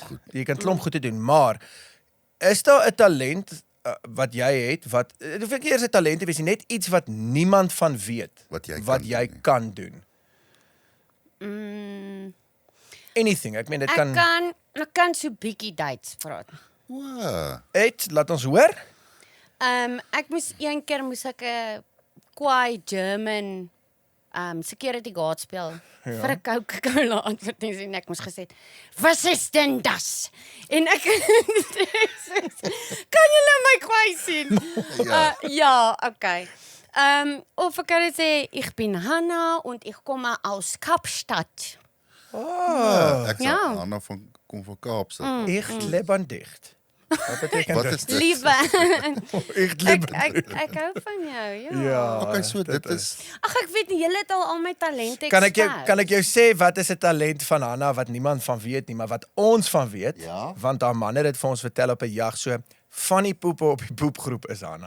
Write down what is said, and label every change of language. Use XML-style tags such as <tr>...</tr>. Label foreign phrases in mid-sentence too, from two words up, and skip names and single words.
<af>Jy kan klomp goed te doen, maar is daar 'n talent wat jy het wat hoef ek eers 'n talent te wees, net iets wat niemand van weet wat jy kan doen. Anything. Ek meen dit kan ek kan so bietjie Duits praat. Wow. Laat ons hoor. Ek moes een keer 'n kwaai</af> <en>German security guard</en> <af>speel vir 'n Coca-Cola advertensie en ek moes gesê,</af> <de>"Was ist denn das?"</de> <af>En ek kan julle my kwaai sien? Ja, okay. Of ek kan sê,</af> <de>"Ich bin Hannah und ich komme aus Kapstadt."</de> <af>Ek sal Anna kom van Kaapstad.</af> <de>Ich lebe dicht.</de> <af>Wat beteken Wat dit? is dit? Lieve. Ek Ek hou van jou, Ja. Okay, so dit is Ag, ek weet nie, julle het al my talente Kan ek jou sê wat is 'n talent van Hannah wat niemand van weet nie, maar wat ons van weet? Ja. Want haar man het dit vir ons vertel op 'n jag, so van die poepe op die poepgroep is Hannah.</af>